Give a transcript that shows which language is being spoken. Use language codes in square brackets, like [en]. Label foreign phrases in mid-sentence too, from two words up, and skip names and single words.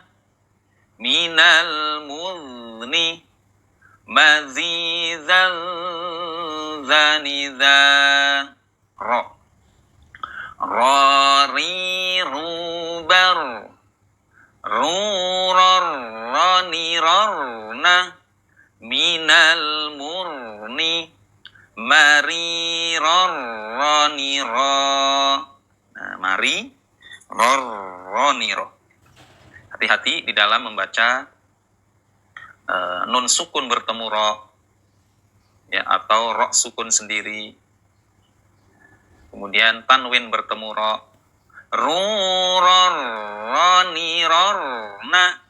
[id] Minal muzni mazizan zaniza. Rari rubar. Rurar rani rarna. Minal murni mari rarrani ra. Mari rarrani ra. Hati-hati di dalam membaca [ar] nun sukun [id] bertemu ro ya, atau [ar] ro sukun [id] sendiri. Kemudian tanwin bertemu ro. Rurarani rarna.